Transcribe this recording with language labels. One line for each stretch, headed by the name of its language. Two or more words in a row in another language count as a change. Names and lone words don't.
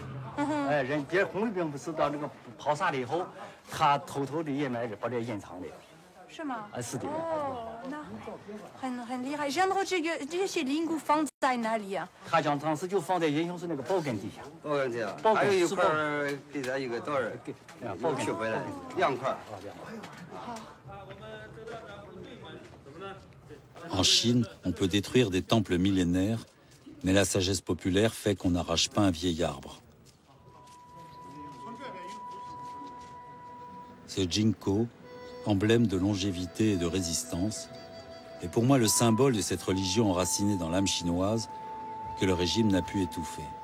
Chinese: 哎，别人红卫兵不是到那个抛洒了以后，他偷偷的也买着，把这隐藏的。是吗？是的。哦，那很厉害。然后这些灵骨放在哪里啊？他将当时就放在英雄寺那个宝根底下。宝根底下，还有一块给咱一个道人给取回来，2块。
French: En Chine, on peut détruire des temples millénaires, mais la sagesse populaire fait qu'on n'arrache pas un vieil arbre. Ce ginkgo, emblème de longévité et de résistance, est pour moi le symbole de cette religion enracinée dans l'âme chinoise que le régime n'a pu étouffer.